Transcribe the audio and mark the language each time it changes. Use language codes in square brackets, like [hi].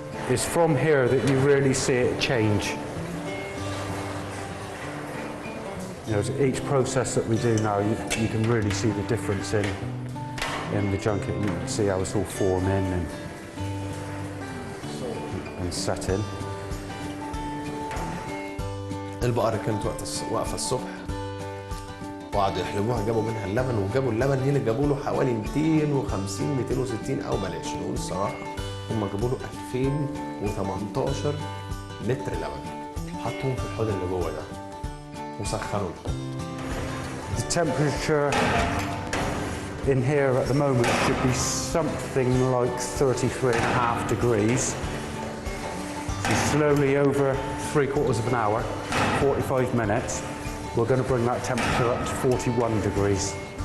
[en] It's from here that you really see it change. You know, each process that we do now, you can really see the difference in the junket. You can see how it's all forming and setting. [ar] البقرة كانت واقفة الصبح وقعدوا يحلبوها، جابوا منها اللبن، وجابوا اللبن هنا جابوا له حوالي 250 260 او بلاش نقول الصراحة، هم جابوا له 2018 لتر لبن، حطوهم في الحوض اللي جوه ده وسخنوا الحوض. [en] The temperature in here at the moment should be something like 33.5 degrees. So slowly over 3/4 of an hour, 45 minutes, we're going to bring that temperature up to 41 degrees.